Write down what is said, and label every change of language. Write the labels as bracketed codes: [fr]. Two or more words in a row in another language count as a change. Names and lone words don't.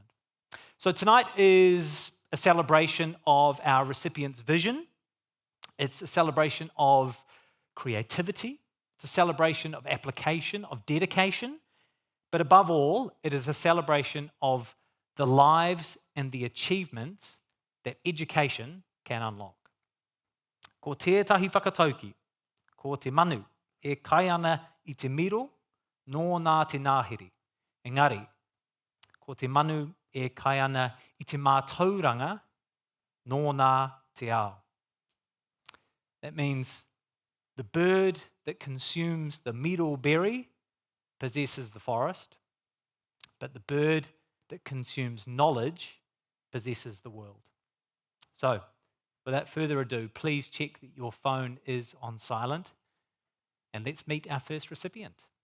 [en] So tonight is a celebration of our recipients' vision. It's a celebration of creativity. It's a celebration of application, of dedication. But above all, it is a celebration of the lives and the achievements that education can unlock. [mi] Ko tētahi whakatauki, ko te manu, e kai ana i te miro, nō nā te ngāhere. Engari, ko te manu e kai ana i te mātauranga, nō nā te ao. [en] That means the bird that consumes the miro berry possesses the forest, but the bird that consumes knowledge possesses the world. So, without further ado, please check that your phone is on silent, and let's meet our first recipient.